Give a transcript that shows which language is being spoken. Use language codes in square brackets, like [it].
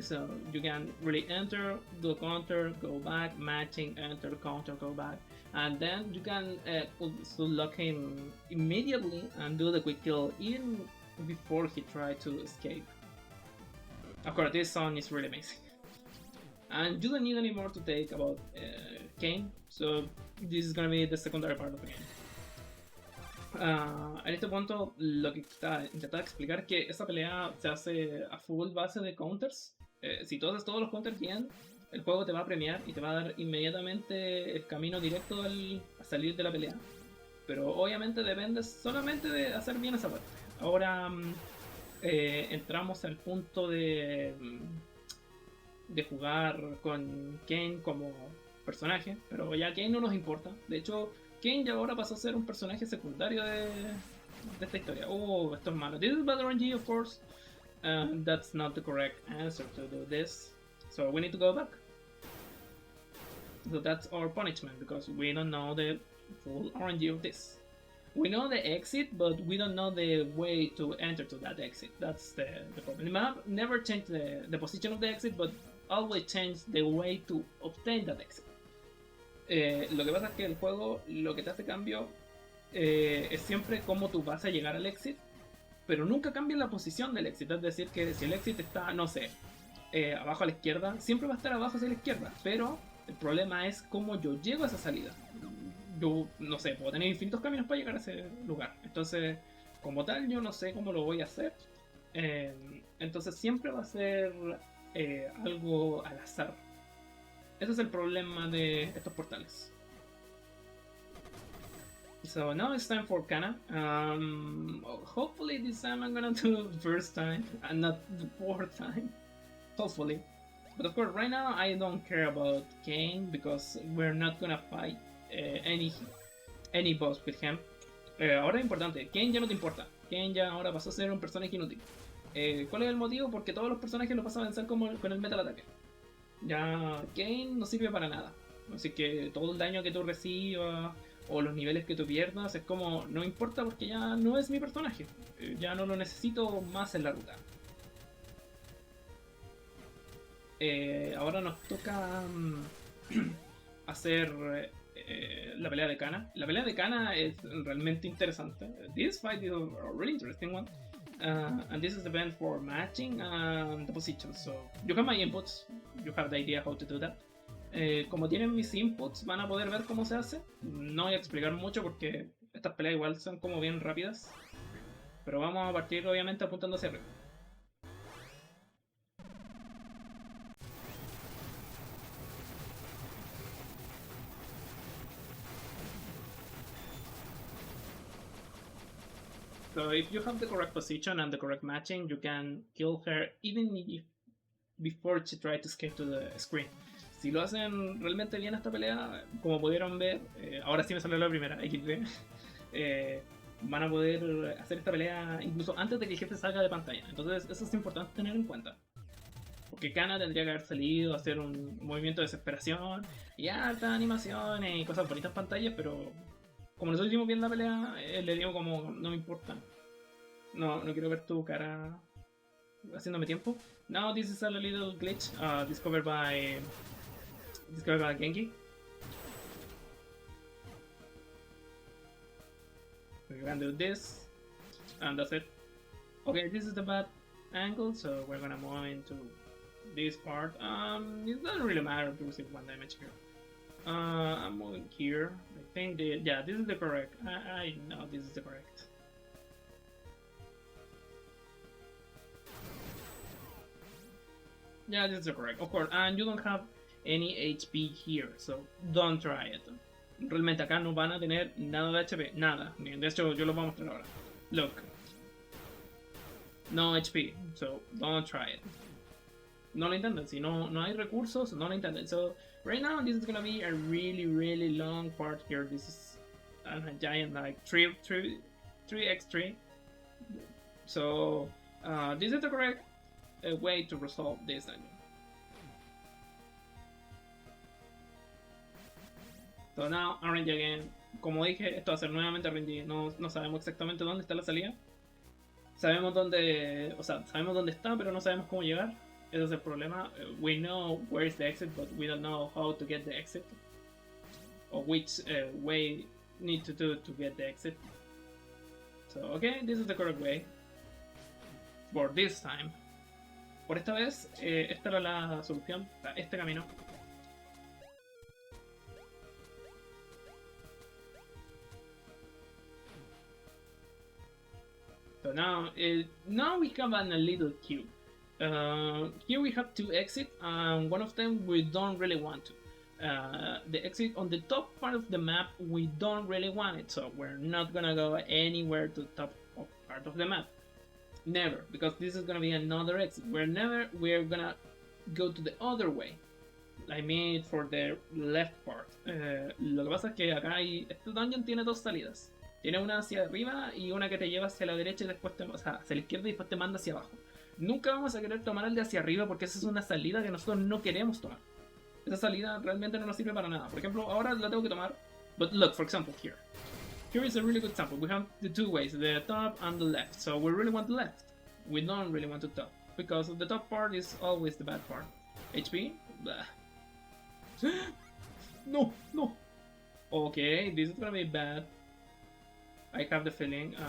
[en] So you can really enter, do counter, go back, matching, enter, counter, go back, and then you can still lock him immediately and do the quick kill even before he tried to escape. Of course, this song is really amazing. And you don't need any more to take about Kane, so this is gonna be the secondary part of the game. [es] En este punto, lo que intentaba explicar es que esa pelea se hace a full base de counters. Si tú haces todos los counters bien, el juego te va a premiar y te va a dar inmediatamente el camino directo a salir de la pelea. Pero obviamente depende solamente de hacer bien esa parte. Ahora entramos al punto de jugar con Kane como personaje, pero ya Kane no nos importa. De hecho, Kane ya ahora pasó a ser un personaje secundario de esta historia. Oh, esto es malo. [en] This is Battle RNG, of course. That's not the correct answer to do this. So we need to go back. So that's our punishment, because we don't know the full RNG of this. We know the exit, but we don't know the way to enter to that exit. That's the problem. The map never changed the position of the exit, but always changed the way to obtain that exit. [es] Lo que pasa es que el juego lo que te hace cambio es siempre cómo tú vas a llegar al exit, pero nunca cambia la posición del exit. Es decir, que si el exit está, no sé, abajo a la izquierda, siempre va a estar abajo hacia la izquierda, pero el problema es cómo yo llego a esa salida. Yo, no sé, puedo tener infinitos caminos para llegar a ese lugar. Entonces, como tal, yo no sé cómo lo voy a hacer. Entonces siempre va a ser algo al azar. Ese es el problema de estos portales. [en] So now it's time for Kana. Hopefully this time I'm gonna do the first time and not the fourth time. Hopefully. But of course, right now I don't care about Kane because we're not gonna fight any boss with him. [es] Ahora es importante, Kane ya no te importa. Kane ya ahora pasó a ser un personaje inútil. ¿Cuál es el motivo? Porque todos los personajes los vas a vencer con el metal ataque. Ya Kane no sirve para nada. Así que todo el daño que tú recibas o los niveles que tú pierdas es como, no importa porque ya no es mi personaje. Ya no lo necesito más en la ruta. Ahora nos toca hacer la pelea de Kana. La pelea de Kana es realmente interesante. [en] This fight is a really interesting one. And this is the event for matching the positions. So you have my inputs. You have the idea how to do that. [es] Como tienen mis inputs, van a poder ver cómo se hace. No voy a explicar mucho porque estas peleas igual son como bien rápidas. Pero vamos a partir obviamente apuntando hacia arriba. [en] So if you have the correct position and the correct matching, you can kill her even if before she tries to escape to the screen. [es] Si lo hacen realmente bien esta pelea, como pudieron ver, ahora sí me salió la primera, XD, van a poder hacer esta pelea incluso antes de que el jefe salga de pantalla. Entonces eso es importante tener en cuenta. Porque Kana tendría que haber salido a hacer un movimiento de desesperación y hartas animaciones y cosas bonitas en pantalla, pero como nosotros hicimos bien la pelea, le digo como, no me importa. No quiero ver tu cara haciéndome tiempo. [en] Now this is a little glitch discovered by Genki. We're gonna do this, and that's it. Okay, this is the bad angle, so we're gonna move into this part. It doesn't really matter to receive one damage here. I'm moving here. I think this is the correct. I know this is the correct. Yeah, this is the correct. Of course, and you don't have any HP here, so don't try it. [es] Realmente acá no van a tener nada de HP, nada. De hecho, yo lo voy a mostrar ahora. [en] Look. No HP, so don't try it. [es] No lo intenten, si no hay recursos, no lo intenten. [en] So right now this is gonna be a really long part here. This is a giant like 3x3. So this is the correct way to resolve this dungeon. So now RNG again. [es] Como dije, esto va a ser nuevamente RNG. No sabemos exactamente dónde está la salida. Sabemos dónde, o sea, sabemos dónde está, pero no sabemos cómo llegar. Ese es el problema. [en] We know where is the exit, but we don't know how to get the exit. Or which way need to do to get the exit. So, okay, this is the correct way. For this time. [es] Por esta vez, esta era la solución, este camino. [en] So now we have a little queue. Here we have two exits, and one of them we don't really want to. The exit on the top part of the map we don't really want it, so we're not gonna go anywhere to the top part of the map. Never, because this is gonna be another exit. We're gonna go to the other way. I mean for the left part. [es] Lo que pasa es que acá este dungeon tiene dos salidas. Tiene una hacia arriba y una que te lleva hacia la derecha y después o sea, hacia la izquierda y después te manda hacia abajo. Nunca vamos a querer tomar el de hacia arriba porque esa es una salida que nosotros no queremos tomar. Esa salida realmente no nos sirve para nada. Por ejemplo, ahora la tengo que tomar. [en] But look, for example, here. Here is a really good example. We have the two ways, the top and the left. So we really want the left. We don't really want the top. Because the top part is always the bad part. HP? Blah. No. Okay, this is gonna be bad. I have the feeling.